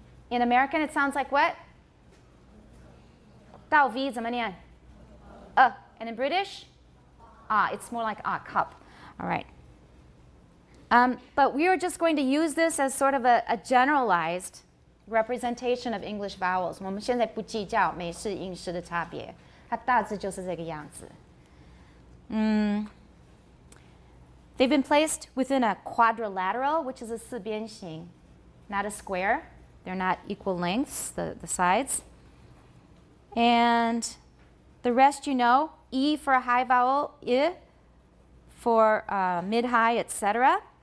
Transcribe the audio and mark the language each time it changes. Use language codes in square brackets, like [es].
[en] In American, it sounds like what? [zh] 到 V 怎么念? [en] And in British? It's more like cup. All right. But we are just going to use this as sort of a generalized representation of English vowels. [zh] 我们现在不计较美式、英式的差别，它大致就是这个样子。 [en] They've been placed within a quadrilateral, which is a 四边形, not a square. They're not equal lengths, the sides. And the rest you know, E for a high vowel, I for mid-high, etc.